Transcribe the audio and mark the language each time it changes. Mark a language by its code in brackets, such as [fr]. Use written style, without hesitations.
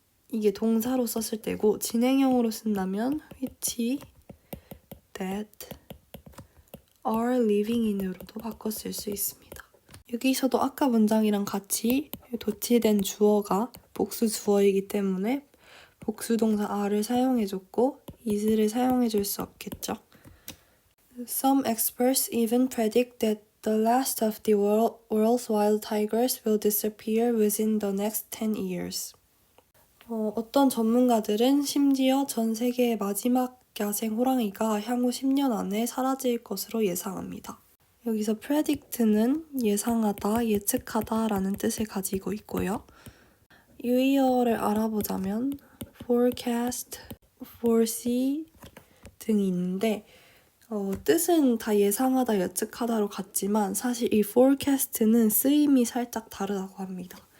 [ko] 이게 동사로 썼을 때고 진행형으로 쓴다면 which, that, are living in으로도 바꿔 쓸 수 있습니다. 여기서도 아까 문장이랑 같이 도치된 주어가 복수 주어이기 때문에 복수 동사 are를 사용해줬고 is를 사용해줄 수 없겠죠. [en] Some experts even predict that the last of the world's wild tigers will disappear within the next 10 years. [ko] 어떤 전문가들은 심지어 전 세계의 마지막 야생 호랑이가 향후 10년 안에 사라질 것으로 예상합니다. 여기서 predict는 예상하다, 예측하다 라는 뜻을 가지고 있고요. 유의어를 알아보자면 forecast, foresee 등이 있는데 뜻은 다 예상하다, 예측하다로 같지만 사실 이 forecast는 쓰임이 살짝 다르다고 합니다.